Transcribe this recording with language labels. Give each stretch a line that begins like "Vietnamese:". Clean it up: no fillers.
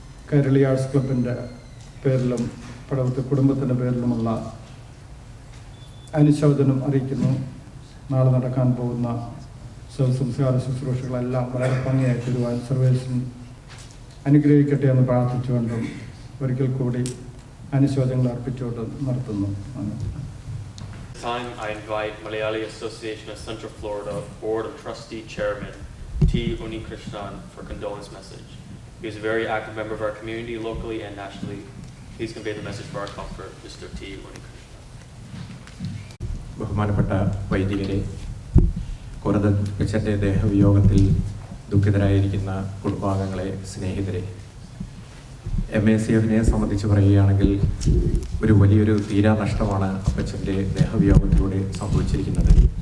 Malayalam: Kairali arts ക്ലബിൻ്റെ പേരിലും പടവത്തെ കുടുംബത്തിൻ്റെ പേരിലുമുള്ള അനുശോചനം അറിയിക്കുന്നു. നാളെ നടക്കാൻ പോകുന്ന ശവസംസ്കാര ശുശ്രൂഷകളെല്ലാം വളരെ ഭംഗിയായി തരുവാൻ സർവേഷൻ അനുഗ്രഹിക്കട്ടെ എന്ന് പ്രാർത്ഥിച്ചുകൊണ്ടും ഒരിക്കൽ കൂടി അനുശോചനങ്ങൾ അർപ്പിച്ചുകൊണ്ട് നിർത്തുന്നു.
English: This time I invite Malayali Association of Central Florida Board of Trustee Chairman T. Unikrishnan for condolence message. He is a very active member of our community locally and nationally. Please convey the message for our comfort, Mr. T. Unikrishnan.
Malayalam: ബഹുമാനപ്പെട്ട വൈദികരെ, കൊരഥ് അപ്പച്ചൻ്റെ ദേഹവിയോഗത്തിൽ ദുഃഖിതരായിരിക്കുന്ന കുടുംബാംഗങ്ങളെ, സ്നേഹിതരെ, MACFനെ സംബന്ധിച്ച് പറയുകയാണെങ്കിൽ ഒരു വലിയൊരു തീരാനഷ്ടമാണ് അപ്പച്ചൻ്റെ ദേഹവിയോഗത്തിലൂടെ സംഭവിച്ചിരിക്കുന്നത്.